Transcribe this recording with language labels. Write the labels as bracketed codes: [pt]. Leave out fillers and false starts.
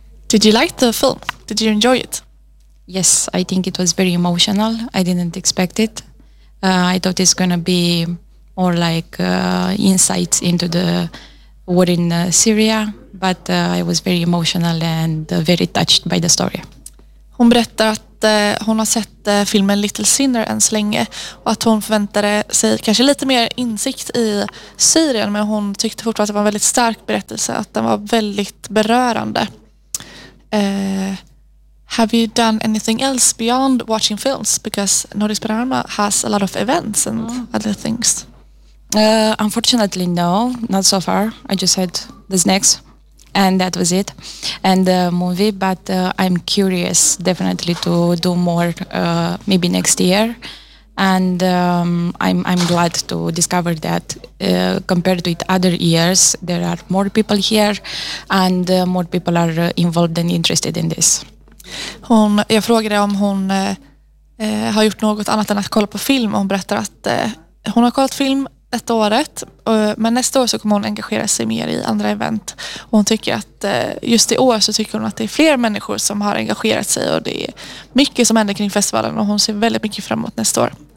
[en] Did you like the film? Did you enjoy it? Yes, I think it was very emotional. I didn't expect it. I thought it's going to be more like insights into the war in Syria, but I was very emotional and very touched by the story. [sv] Hon berättar att hon har sett filmen Little Sinner än så länge och att hon förväntade sig kanske lite mer insikt i Syrien, men hon tyckte fortfarande att det var en väldigt stark berättelse, att den var väldigt berörande. [en] Have you done anything else beyond watching films? Because Nordisk Panorama has a lot of events and other things. Unfortunately, no, not so far. I just had the snacks and that was it, and the movie, but I'm curious definitely to do more, maybe next year, and I'm glad to discover that compared with other years, there are more people here and more people are involved and interested in this. [sv] Hon, jag frågade om hon har gjort något annat än att kolla på film, och hon berättar att hon har kollat film ett året, men nästa år så kommer hon engagera sig mer i andra event, och hon tycker att just i år så tycker hon att det är fler människor som har engagerat sig och det är mycket som händer kring festivalen, och hon ser väldigt mycket fram emot nästa år.